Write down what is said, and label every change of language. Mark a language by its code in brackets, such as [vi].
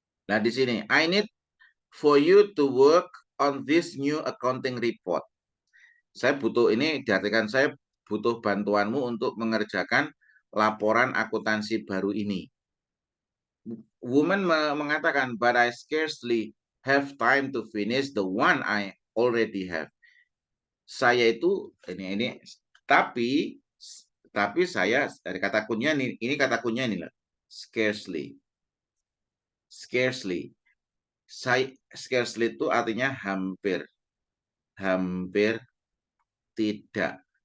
[id] Nah, di sini [en] I need for you to work on this new accounting report. [id] Saya butuh ini diartikan saya butuh bantuanmu untuk mengerjakan laporan akuntansi baru ini. Woman mengatakan, [en] but I scarcely have time to finish the one I already have. [id] Saya itu ini tapi saya dari kata kuncinya ini kata kuncinya ini lah. [en] Scarcely. Scarcely. [id] Scarcely itu artinya hampir. Hampir tidak.